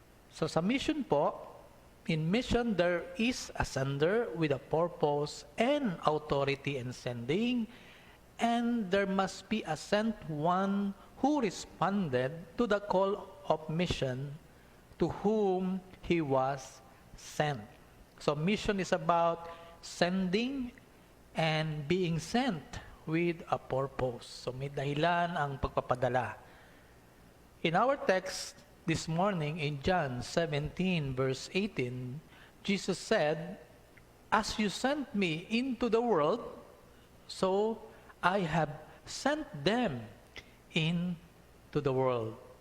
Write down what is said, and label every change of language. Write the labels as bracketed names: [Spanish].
[Filipino] So sa mission po, [English] in mission there is a sender with a purpose and authority in sending, and there must be a sent one who responded to the call of mission to whom he was sent. So mission is about sending and being sent with a purpose. [Filipino] So may dahilan ang pagpapadala. [English] In our text this morning in John 17 verse 18, Jesus said, "As you sent me into the world, so I have sent them into the world."